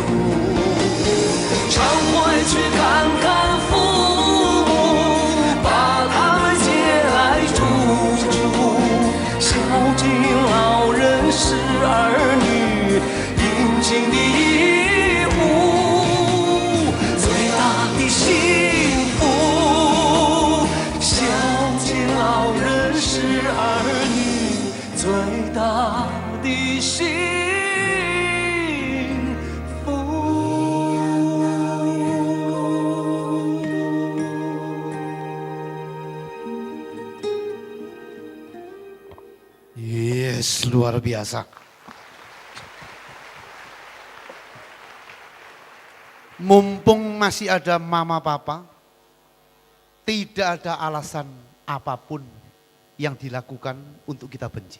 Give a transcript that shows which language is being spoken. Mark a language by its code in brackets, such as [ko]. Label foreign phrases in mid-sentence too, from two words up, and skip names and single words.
[zh] 常回去看看父母，把他们接来住住，孝敬老人是儿女应尽的义务，最大的幸福。孝敬老人是儿女最大的幸福。 [id] Yes, luar biasa. Mumpung masih ada mama papa, tidak ada alasan apapun yang dilakukan untuk kita benci.